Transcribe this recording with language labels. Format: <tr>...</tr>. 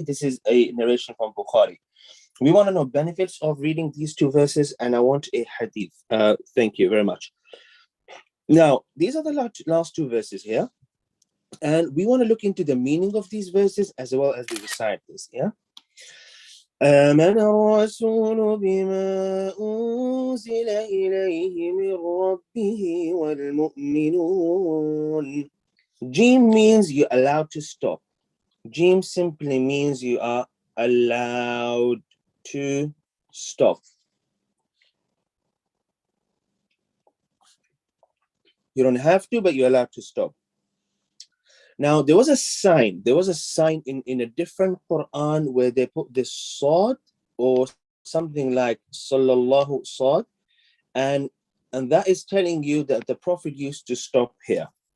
<en>This is a narration from Bukhari. We want to know benefits of reading these two verses, and I want a hadith. Thank you very much. Now, these are the last two verses here, and we want to look into the meaning of these verses as well as we recite this. Yeah.</en> <ar>آمن الرسول بما أنزل إليه من ربه والمؤمنون.</ar> <en>Jim means you're allowed to stop. Jim simply means you are allowed to stop. You don't have to, but you're allowed to stop. Now, there was a sign in a different Quran where they put the sword or something like sallallahu sword, and that is telling you that the Prophet used to stop here.</en>